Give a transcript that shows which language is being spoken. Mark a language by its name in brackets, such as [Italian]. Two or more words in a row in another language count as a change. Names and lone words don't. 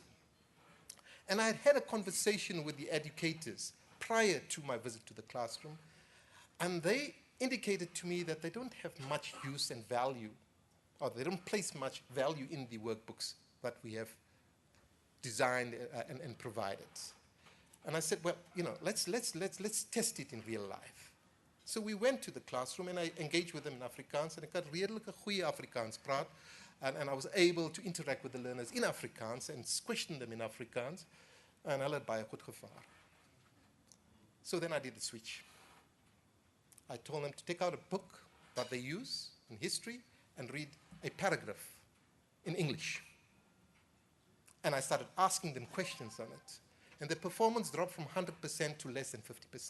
[English] And I had had a conversation with the educators prior to my visit to the classroom, and they indicated to me that they don't have much use and value, or they don't place much value in the workbooks that we have designed and provided. And I said, well, let's test it in real life. So we went to the classroom and I engaged with them in Afrikaans, and [Afrikaans] ek het redelike goeie Afrikaans praat, [English] and I was able to interact with the learners in Afrikaans and question them in Afrikaans, and [Afrikaans] hulle het baie goed gevaar. [English] So then I did the switch. I told them to take out a book that they use in history and read a paragraph in English. And I started asking them questions on it. And the performance dropped from 100% to less than 50%.